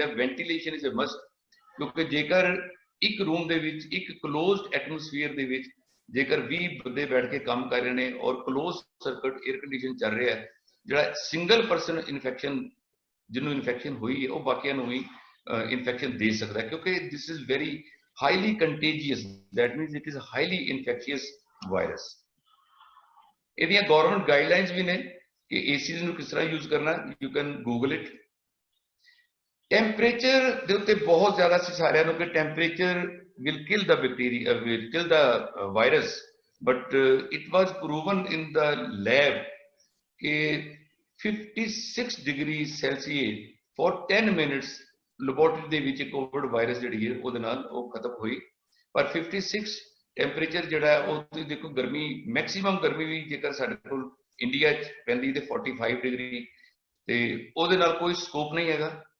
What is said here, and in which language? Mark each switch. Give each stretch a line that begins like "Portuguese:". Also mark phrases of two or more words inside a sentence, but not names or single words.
English: ventilation is a must,
Punjabi: ਕਿਉਂਕਿ ਜੇਕਰ ਇੱਕ ਰੂਮ ਦੇ ਵਿੱਚ, ਇੱਕ
English: closed atmosphere
Punjabi: ਦੇ ਵਿੱਚ ਜੇਕਰ 20 ਬੰਦੇ ਬੈਠ ਕੇ ਕੰਮ ਕਰ ਰਹੇ ਨੇ ਔਰ
English: close circuit air condition
Punjabi: ਚੱਲ ਰਿਹਾ ਹੈ, ਜਿਹੜਾ
English: single person infection,
Punjabi: ਜਿਹਨੂੰ ਇਨਫੈਕਸ਼ਨ ਹੋਈ ਹੈ, ਉਹ ਬਾਕੀਆਂ ਨੂੰ ਵੀ ਇਨਫੈਕਸ਼ਨ ਦੇ ਸਕਦਾ, ਕਿਉਂਕਿ
English: this is very highly contagious, that means it is a highly infectious virus।
Punjabi: ਇਹਦੀਆਂ
English: government guidelines
Punjabi: ਵੀ ਨੇ ਕਿ ਏਸੀਜ਼ ਨੂੰ ਕਿਸ ਤਰ੍ਹਾਂ ਯੂਜ਼ ਕਰਨਾ,
English: you can google it.
Punjabi: ਟੈਂਪਰੇਚਰ ਦੇ ਉੱਤੇ ਬਹੁਤ ਜ਼ਿਆਦਾ ਸੀ ਸਾਰਿਆਂ ਨੂੰ ਕਿ ਟੈਂਪਰੇਚਰ
English: will kill the bacteria, will kill the virus, but it was proven in the lab
Punjabi: ਕਿ 56
English: degree Celsius for 10 minutes
Punjabi: ਲੈਬੋਰਟਰੀ ਦੇ ਵਿੱਚ
English: covid virus
Punjabi: ਜਿਹੜੀ ਹੈ ਉਹਦੇ ਨਾਲ ਉਹ ਖਤਮ ਹੋਈ। ਪਰ 56 ਟੈਂਪਰੇਚਰ ਜਿਹੜਾ ਹੈ ਉਹ ਤੁਸੀਂ ਦੇਖੋ, ਗਰਮੀ ਮੈਕਸਿਮਮ ਗਰਮੀ ਵੀ ਜੇਕਰ ਸਾਡੇ ਕੋਲ ਇੰਡੀਆ 'ਚ ਪੈਂਦੀ ਤੇ 45 ਡਿਗਰੀ, ਤੇ ਉਹਦੇ ਨਾਲ ਕੋਈ ਸਕੋਪ ਨਹੀਂ ਹੈਗਾ।